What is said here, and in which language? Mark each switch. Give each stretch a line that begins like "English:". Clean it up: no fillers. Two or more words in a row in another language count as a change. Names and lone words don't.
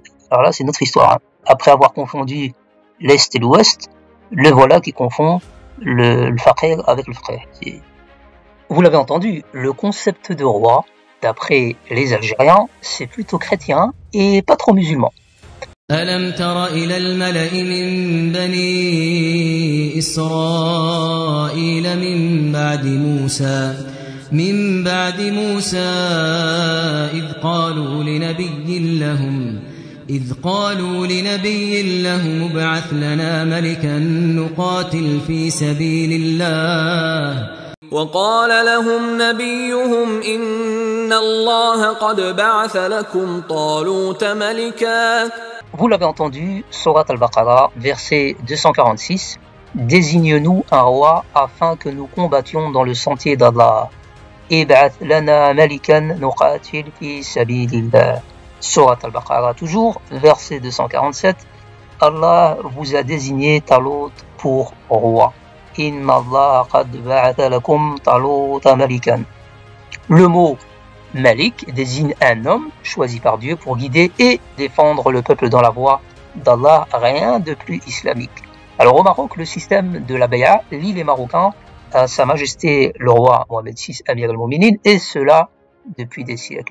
French: Alors là, c'est notre histoire. Hein. Après avoir confondu l'Est et l'Ouest, le voilà qui confond le fakir avec le frère. Vous l'avez entendu, le concept de roi, d'après les Algériens, c'est plutôt chrétien et pas trop musulman.
Arabic: ألم تر إلى الملأ من بني إسرائيل من بعد موسى إذ قالوا لنبي لهم ابعث لنا ملكا نقاتل في سبيل الله وقال لهم نبيهم إن الله قد بعث لكم طالوت ملكا.
French: Vous l'avez entendu, Surat al-Baqarah, verset 246, désigne-nous un roi afin que nous combattions dans le sentier d'Allah.
Arabic: ابعث لنا ملكا نقاتل في سبيل الله.
French: Surat al-Baqarah toujours, verset 247, Allah vous a désigné Talut pour roi.
Arabic: إن الله قد بعث لكم طالوت ملكا.
French: Le mot Malik désigne un homme choisi par Dieu pour guider et défendre le peuple dans la voie d'Allah, rien de plus islamique. Alors au Maroc, le système de la Bay'a lie les Marocains à Sa Majesté le roi Mohamed VI
Arabic: أمير المؤمنين,
French: et cela depuis des siècles.